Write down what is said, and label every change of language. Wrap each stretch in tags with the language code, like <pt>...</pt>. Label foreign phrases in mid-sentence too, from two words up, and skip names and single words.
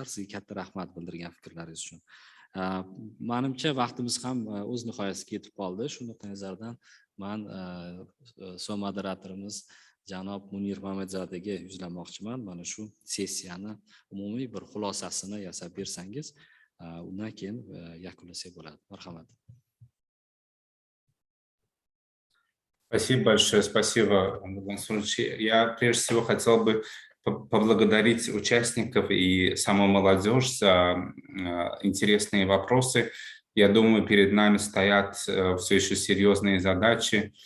<uz>Sizga katta rahmat bildirgan fikrlaringiz uchun. Menimcha vaqtimiz ham o'z nihoyasiga yetib qoldi. Shu nuqtai nazardan men moderatorimiz janob Munir Mametzodaga yuzlanmoqchiman. Mana shu sessiyani umumiy bir xulosasini yasab bersangiz, undan keyin yakunlasak bo'ladi. Marhamat.</uz> <ru>Спасибо большое, спасибо, Мансур. Я прежде всего хотел бы поблагодарить участников и саму молодежь за интересные вопросы. Я думаю, перед нами стоят все еще серьезные задачи.</ru>